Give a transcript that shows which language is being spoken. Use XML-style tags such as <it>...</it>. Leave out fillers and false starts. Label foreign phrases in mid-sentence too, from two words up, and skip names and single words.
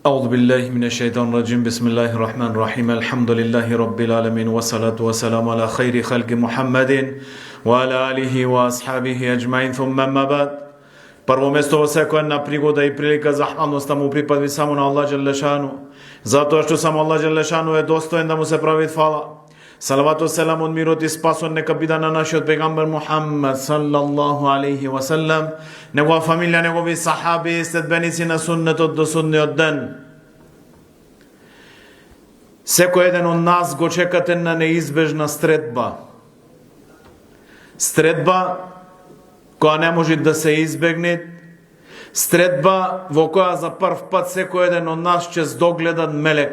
<ar>أعوذ بالله من الشيطان الرجيم بسم الله الرحمن الرحيم الحمد لله رب العالمين والصلاة والسلام على خير خلق محمد وعلى آله وأصحابه أجمعين ثم ما بعد.</ar> <mk>Прво место во секоја една пригода и прилика захвалноста му припадви само на Аллах Джелешану, затоа што само Аллах Джелешану е достоен да му се прави фала. Салават и селам од мирот и спасот нека биде на нашиот пегамбер Мухаммад</mk> <ar>صلى الله عليه وسلم,</ar> <mk>негова фамилија, негови сахаби и следбеници на суннетот до судниот ден. Секој еден од нас го чекате на неизбежна стретба. Стретба која не може да се избегне, стретба во која за прв пат секој еден од нас ќе здогледа мелек.</mk>